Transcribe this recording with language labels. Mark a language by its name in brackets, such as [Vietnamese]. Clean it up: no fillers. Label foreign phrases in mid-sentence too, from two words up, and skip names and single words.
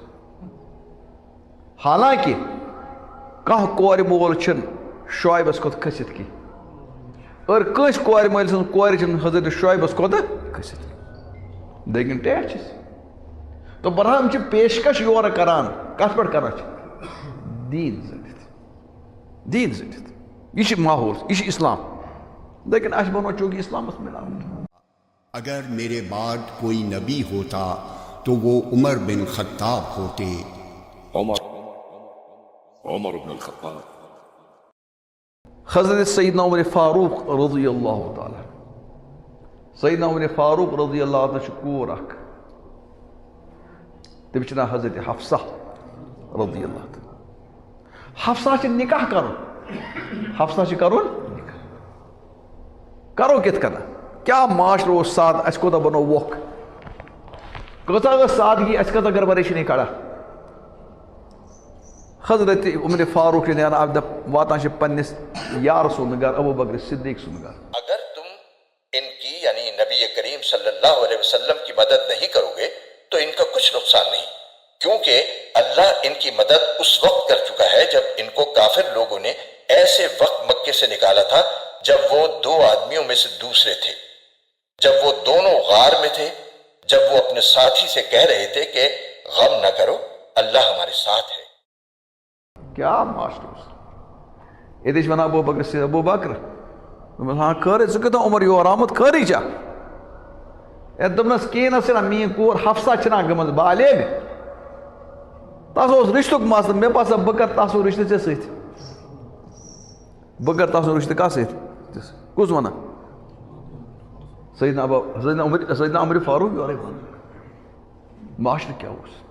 [Kashmiri] حالانکہِ کانٛہہ کورِ مول چھِنہٕ شعیبس کھۄتہٕ کھٔسِتھ کینٛہہ اور کٲنٛسہِ کورِ مٲلۍ سٕنٛز کورِ چھِنہٕ حضرت شعیبس کھۄتہٕ کھٔسِتھ لیکن ٹیٹھ چھِس. تو بہرحال چھِ پیشکش یورٕ کران کتھ پٮ۪ٹھ کران چھِ دیٖن زٔٹِتھ یہِ چھِ ماحول یہِ چھِ اسلام لیکن اَسہِ بنو چوٗنٛکہِ اسلامس مِلاوٹ. [Urdu] اگر میرے بعد کوئی نبی ہوتا تو وہ عمر بن خطاب ہوتے. عمر بن الخطاب. [Kashmiri] حضرت سیدنا عمر فاروق رضی اللہ تعالیٰ سیدنا عمر فاروق رضی اللہ تعالیٰ چھُ کوٗر اکھ تٔمِس چھُ ناو حضرت حفصہ رضی اللہ تعالیٰ. حفصہ چھِ نِکاح کرُن نِکاح کرو کِتھ کٔنۍ کیٛاہ معاشرٕ اوس سادٕ اَسہِ کوتاہ بنوو ووکھ کۭژاہ ٲس سادگی اَسہِ کۭژاہ گڑ پریشٲنی کھڑا. حضرت عمر فاروق چھِ نیران اکھ دۄہ واتان چھِ پننِس یارٕ سُنٛد گرٕ ابوٗ بکر صدیق سُنٛد گرٕ. [Urdu] اگر تم ان کی یعنی نبی کریم صلی اللہ علیہ وسلم کی مدد نہیں کرو گے تو ان کا کچھ نقصان نہیں کیونکہ اللہ ان کی مدد اس وقت کر چکا ہے جب ان کو کافر لوگوں نے ایسے وقت مکے سے نکالا تھا جب وہ 2 آدمیوں میں سے دوسرے تھے جب وہ دونوں غار میں تھے جب وہ اپنے ساتھی سے کہہ رہے تھے کہ غم نہ کرو، اللہ ہمارے ساتھ ہے۔ [Kashmiri] کیا معاشرہ یہ ونان ابو بکر سے ابو بکر ہاں خٲرٕے ژٕ کتھ عمر یور آمُت خٲرٕے چھا دوٚپنس کِہیٖنۍ نہ چھِنہ میٛٲنۍ کوٗر حفصہ چھِنہ گٔمٕژ بالغ تس اوس رِشتُک مسلہٕ مےٚ باسان بہٕ کر تس سُہ رِشتہٕ ژےٚ سۭتۍ بہٕ کر تس سُہ رِشتہٕ کتھ سۭتۍ کُس ونان سیدنا عمر فاروق یورے ونان معاشرٕ کیٛاہ اوس